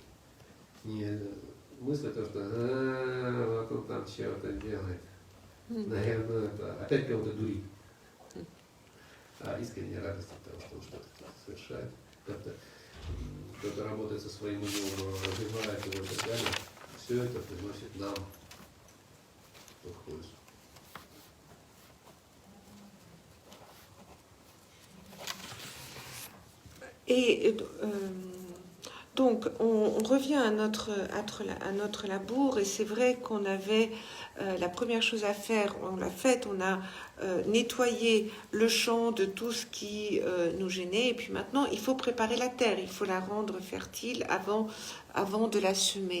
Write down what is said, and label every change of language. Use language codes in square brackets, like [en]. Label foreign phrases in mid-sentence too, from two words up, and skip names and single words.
[ru] Не мысль о том, что вот он там чего-то делает, наверное, это опять кого-то дурит. А искренняя радость от того, что он что-то совершает, как-то кто-то работает со своим умом, развивает его и так далее, все это приносит нам пользу. [fr] Et donc, on revient à notre labour, et c'est vrai qu'on avait la première chose à faire, on l'a faite, on a nettoyé le champ de tout ce qui nous gênait, et puis maintenant, il faut préparer la terre, il faut la rendre fertile avant de la semer.